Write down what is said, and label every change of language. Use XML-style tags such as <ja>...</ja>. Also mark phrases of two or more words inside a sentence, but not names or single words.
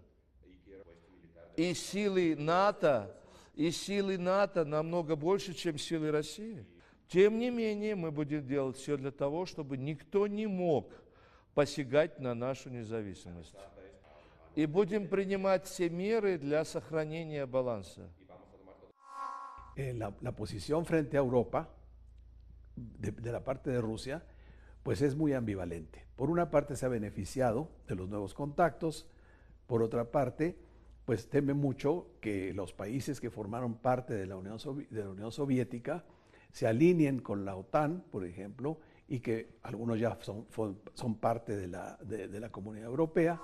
<ru>И силы НАТО намного больше, чем силы России. Тем не менее, мы будем делать все для того, чтобы никто не мог посягать на нашу независимость. И будем принимать все меры для сохранения баланса.</ru> <es>la posición frente a Europa de la parte de Rusia, pues es muy ambivalente. Por una parte se ha beneficiado de los nuevos contactos, por otra parte, pues teme mucho que los países que formaron parte de la Unión Soviética se alineen con la OTAN, por ejemplo, y que algunos ya son parte de la Comunidad Europea.</es>